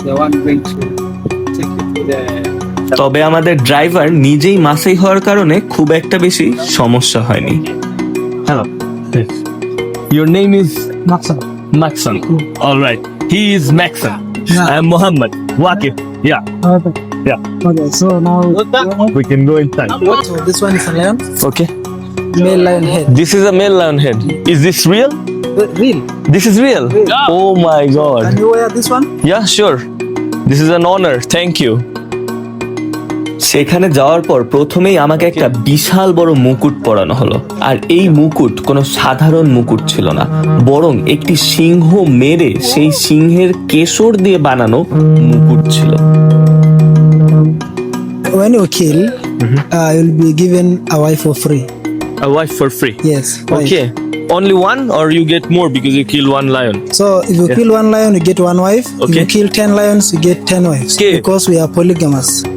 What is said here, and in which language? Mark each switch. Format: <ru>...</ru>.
<en>The one going to take you to the.</en> <bn>তবে আমাদের driver নিজেই মাসাই হওয়ার কারণে খুব একটা বেশি সমস্যা হয়নি।</bn> <en>Hello, your name is Maxon. Maxon. All right, he is Maxon. Yeah. I am Muhammad Waqif. Yeah, Okay, so now we can go inside. so this one is a lion, Okay. male lion head. This is a male lion head. Is this real? Real. This is real? Oh my god. Can you wear this one? Yeah, sure. This is an honor. Thank you.</en> <bn>সেখানে যাওয়ার পর প্রথমেই আমাকে একটা বিশাল বড় মুকুট পরানো হলো। আর এই মুকুট কোনো সাধারণ মুকুট ছিল না, বরং একটি সিংহ মেরে সেই সিংহের কেশর দিয়ে বানানো মুকুট ছিল।</bn> <en>When you kill, you'll be given a wife for free. A wife for free. Yes. wife. Okay. Only one or you get more because you kill one lion? So if you kill one lion, you get one wife. If Okay. you kill 10 lions, you get 10 wives. Okay. Because we are polygamous.</en>